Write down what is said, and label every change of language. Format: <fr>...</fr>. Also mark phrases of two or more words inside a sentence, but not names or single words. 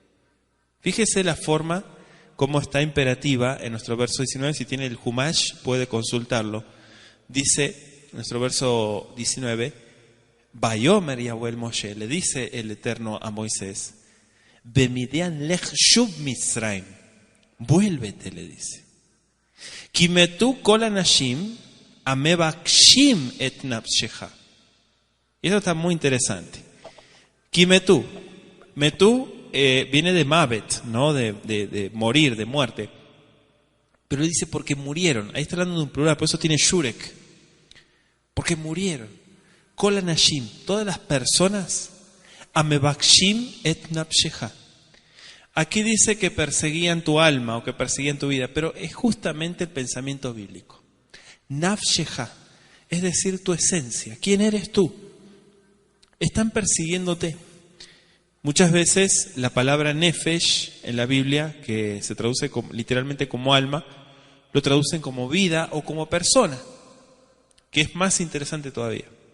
<es>Fíjese la forma como está imperativa en nuestro verso 19, si tiene el Humash puede consultarlo. Dice nuestro verso 19,</es> <he>ויאמר יהוה משה,</he> <es>le dice el Eterno a Moisés,</es> <he>במדין לך שוב מצרים,</he> <es>vuélvete, le dice.</es> <he>כי מתו כל אנשים המבקשים את נפשך.</he> <es>Y esto está muy interesante. Kimetu, metú viene de mavet, ¿no? De morir, de muerte. Pero dice porque murieron. Ahí está hablando de un plural, por eso tiene shurek. Porque murieron.</es> <he>כל אנשים,</he> <es>todas las personas,</es> <he>המבקשים את נפשך.</he> <es>Aquí dice que perseguían tu alma o que perseguían tu vida, pero es justamente el pensamiento bíblico. Nafshecha, es decir, tu esencia. ¿Quién eres tú? Están persiguiéndote. Muchas veces la palabra nefesh en la Biblia, que se traduce literalmente como alma, lo traducen como vida o como persona, que es más interesante todavía.</es>